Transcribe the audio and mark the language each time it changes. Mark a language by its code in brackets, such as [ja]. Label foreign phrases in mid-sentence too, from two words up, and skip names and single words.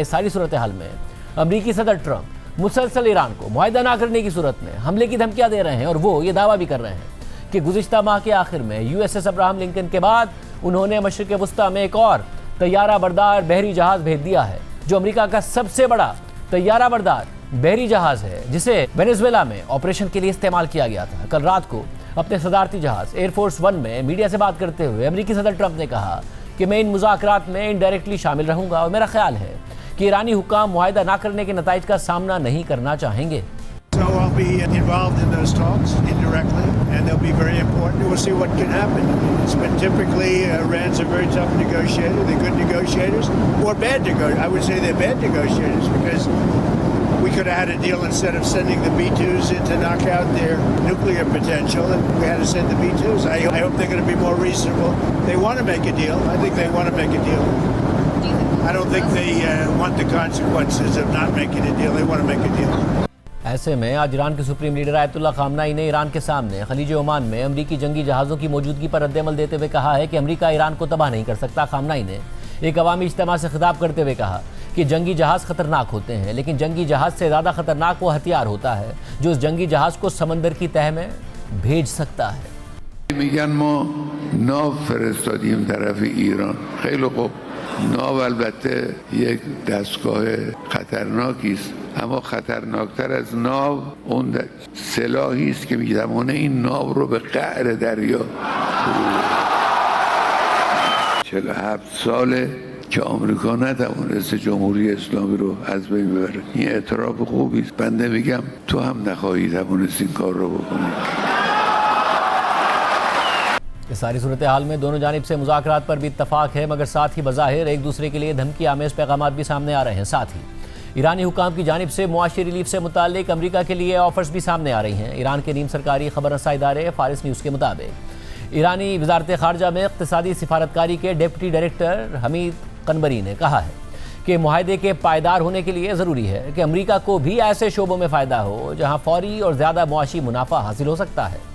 [ur] اس ساری صورتحال میں امریکی صدر ٹرمپ مسلسل ایران کو معاہدہ نہ کرنے کی صورت میں حملے کی دھمکیاں دے رہے ہیں، اور وہ یہ دعویٰ بھی کر رہے ہیں کہ گزشتہ ماہ کے آخر میں USS ابراہم لنکن کے بعد انہوں نے مشرق وسطیٰ میں ایک اور طیارہ بردار بحری جہاز بھیج دیا ہے، جو امریکہ کا سب سے بڑا طیارہ بردار بحری جہاز ہے، جسے وینزویلا میں آپریشن کے لیے استعمال کیا گیا تھا۔ کل رات کو اپنے صدارتی جہاز ایئر فورس 1 میں میڈیا سے بات کرتے ہوئے امریکی صدر ٹرمپ نے کہا کہ میں ان مذاکرات میں انڈائریکٹلی شامل رہوں گا، اور میرا خیال ہے کہ ایرانی حکام معاہدہ نہ کرنے کے نتائج کا سامنا نہیں کرنا چاہیں گے۔ [en] So I'll be involved in those talks indirectly, and they'll be very important. We'll see what can happen. It's been typically Iran's a very tough negotiator. They're good negotiators, or bad negotiators. I would say they're bad negotiators because we could have had a deal instead of sending the B-2s in to knock out their nuclear potential, and we had to send the B-2s. I hope they're going to be more reasonable. They want to make a deal. I think they want to make a deal. I don't think they want the consequences of not making a deal. They want to make a deal. [ur] ایسے میں آج ایران کے سپریم لیڈر آیت اللہ خامنائی نے ایران کے سامنے خلیج عمان میں امریکی جنگی جہازوں کی موجودگی پر رد عمل دیتے ہوئے کہا ہے کہ امریکہ ایران کو تباہ نہیں کر سکتا۔ خامنائی نے ایک عوامی اجتماع سے خطاب کرتے ہوئے کہا کہ جنگی جہاز خطرناک ہوتے ہیں، لیکن جنگی جہاز سے زیادہ خطرناک وہ ہتھیار ہوتا ہے جو اس جنگی جہاز کو سمندر کی تہہ میں بھیج سکتا ہے۔ [fa] میگن ما ناو فرستادیم طرف ایران. خیلی خوب، ناو البته یک دستگاه خطرناکی است، اما خطرناکتر از ناو اون سلاحی است که می‌تواند این ناو رو به قعر دریا 47 ساله که آمریکا نتوانسته جمهوری اسلامی رو از بین ببره. این اعتراف خوبی است. بنده میگم تو هم نخواهی توانست این کار رو بکنی. [ur] اس ساری صورتحال میں دونوں جانب سے مذاکرات پر بھی اتفاق ہے، مگر ساتھ ہی بظاہر ایک دوسرے کے لیے دھمکی آمیز پیغامات بھی سامنے آ رہے ہیں۔ ساتھ ہی ایرانی حکام کی جانب سے معاشی ریلیف سے متعلق امریکہ کے لیے آفرز بھی سامنے آ رہی ہیں۔ ایران کے نیم سرکاری خبر رساں ادارے فارس نیوز کے مطابق ایرانی وزارت خارجہ میں اقتصادی سفارتکاری کے ڈپٹی ڈائریکٹر حمید قنبری نے کہا ہے کہ معاہدے کے پائیدار ہونے کے لیے ضروری ہے کہ امریکہ کو بھی ایسے شعبوں میں فائدہ ہو جہاں فوری اور زیادہ معاشی منافع حاصل ہو سکتا ہے۔